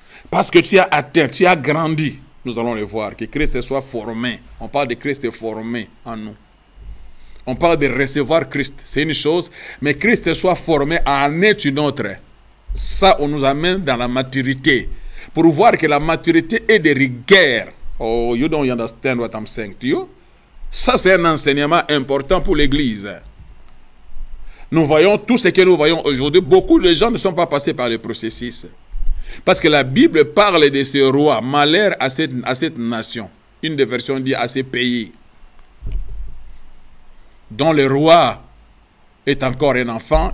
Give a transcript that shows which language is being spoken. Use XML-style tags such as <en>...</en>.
<fr>Parce que tu as atteint, tu as grandi. Nous allons le voir, que Christ soit formé. On parle de Christ formé en nous. On parle de recevoir Christ, c'est une chose. Mais Christ soit formé en est une autre. Ça, on nous amène dans la maturité. Pour voir que la maturité est de rigueur.</fr> <en>Oh, you don't understand what I'm saying to you?</en> <fr>Ça, c'est un enseignement important pour l'Église. Nous voyons tout ce que nous voyons aujourd'hui. Beaucoup de gens ne sont pas passés par le processus. Parce que la Bible parle de ce roi. Malheur à cette nation. Une des versions dit à ces pays dont le roi est encore un enfant.</fr>